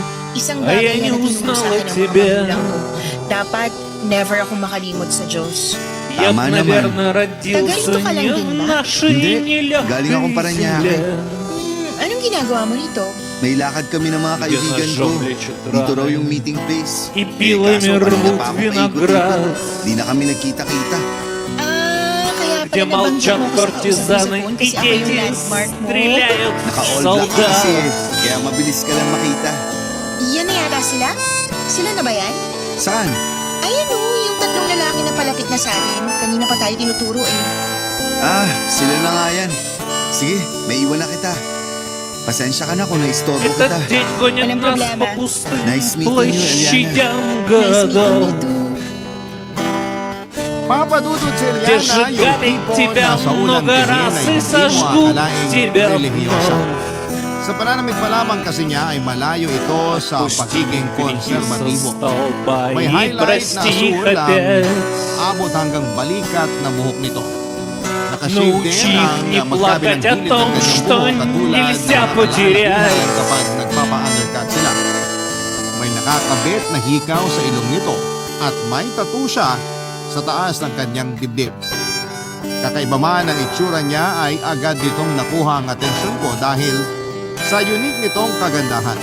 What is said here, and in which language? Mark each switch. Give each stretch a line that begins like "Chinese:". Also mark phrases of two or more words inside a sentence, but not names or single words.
Filipino: Isang bagay na nagturo sa akin ng mga magulang ko. Dapat never ako makalimot sa Diyos. Tama naman. Tagalito ka lang din ba? Hindi, galing akong Paranaque. Anong ginagawa mo rito? May lakad kami ng mga kaibigan ko. Dito raw yung
English: meeting place.
Russian: И пилами
Filipino: Kaso kanina
Russian: рвут
Filipino: pa ako
Russian: виноград.
Filipino: paikot-ikot. Di na kami nagkita-kita. Kaya
Russian: Где
Filipino: pala nabanggit
Russian: молчат
Filipino: mo ko sa
Russian: партизаны
Filipino: kausap ko
Russian: и
Filipino: kasi ako yung
Russian: дети
Filipino: landmark mo.
Russian: стреляют в
Filipino: Naka-all black ka kasi
Russian: солдат.
Filipino: kaya mabilis ka lang makita. Yan na yata sila? Sila na ba yan? Saan? Ayan o, yung tatlong lalaki na palapit na sa atin. Kanina pa tayo tinuturo eh. Sila na nga yan. Sige, may iwan na kita. Pasensya ka na kung naistorbo kita.
Russian: Этот день гонит
Filipino: Walang
Russian: нас
Filipino: problema.
Russian: по пустым
English: Nice meeting you,
Russian: площадям
English: Nice meeting
Russian: городов.
English: you too.
Filipino: Papadudod si
Russian: Где
Filipino: Eliana, yung
Russian: сжигали
Filipino: tipo
Russian: тебя
Filipino: na sa unang
Russian: много
Filipino: tingin
Russian: раз
Filipino: ay
Russian: и
Filipino: hindi mo
Russian: сожгут
Filipino: akalaing
Russian: тебя
Filipino: relihiyosa.
Russian: вновь.
Filipino: Sa pananamit pa lamang kasi niya ay malayo ito sa pagiging konserbatibo. May highlight na
Russian: прости
Filipino: asul ang
Russian: опять.
Filipino: abot hanggang balikat na buhok nito. Nakashave
Russian: Научи
Filipino: din ang
Russian: не
Filipino: magkabilang
Russian: плакать о
Filipino: gilid ng
Russian: том,
Filipino: kanyang
Russian: что
Filipino: buhok katulad
Russian: нельзя
Filipino: ng
Russian: потерять.
Filipino: nakalakuhan kapag nagpapa-undercut sila. May nakakabit na hikaw sa ilong nito at may tattoo siya sa taas ng kanyang dibdib. Kakaiba man ang itsura niya ay agad nitong nakuha ang atensyon ko dahil sa unique nitong kagandahan.